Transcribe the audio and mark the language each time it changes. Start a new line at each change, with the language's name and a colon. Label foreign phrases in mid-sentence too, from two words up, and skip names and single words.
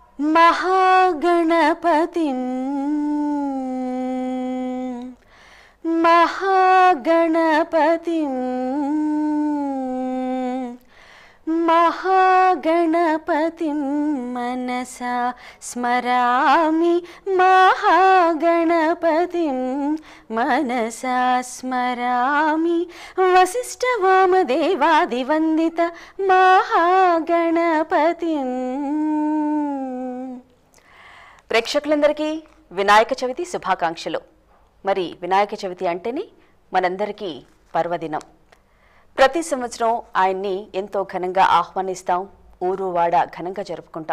Sanskrit: महागणपतिं महागणपतिं महागणपतिं मनसा स्मरामि महागणपतिं मनसा स्मरामि वसिष्ठवामदेवादिवन्दित महागणपतिं।
Telugu: ప్రేక్షకులందరికీ వినాయక చవితి శుభాకాంక్షలు. మరి వినాయక చవితి అంటేనే మనందరికీ పర్వదినం. ప్రతి సంవత్సరం ఆయన్ని ఎంతో ఘనంగా ఆహ్వానిస్తాం, ఊరు వాడ ఘనంగా జరుపుకుంటాం.